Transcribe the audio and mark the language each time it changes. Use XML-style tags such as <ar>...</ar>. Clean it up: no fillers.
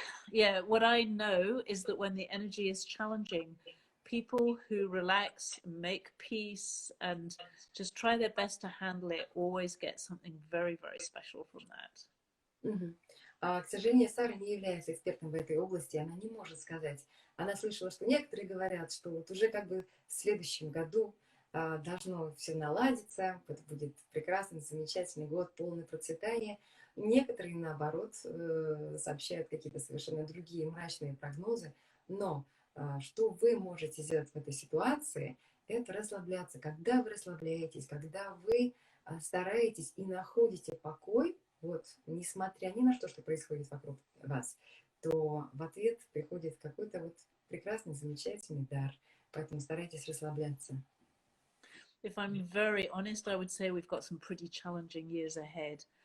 <en>Yeah, what I know is that when the energy is challenging, people who relax, make peace, and just try their best to handle it always get something very, very special from that.</en> <ru>К сожалению, Сара не является экспертом в этой области, она не может сказать. Она слышала, что некоторые говорят, что вот уже как бы в следующем году должно все наладиться, это будет прекрасный, замечательный год, полное процветание. Некоторые, наоборот, сообщают какие-то совершенно другие мрачные прогнозы. Но что вы можете сделать в этой ситуации, это расслабляться. Когда вы расслабляетесь, когда вы стараетесь и находите покой, вот, несмотря ни на что происходит вокруг вас, то в ответ приходит какой-то вот прекрасный, замечательный дар. Поэтому старайтесь расслабляться.</ru> <en>If I'm very honest, I would say we've got some pretty challenging years ahead.</en>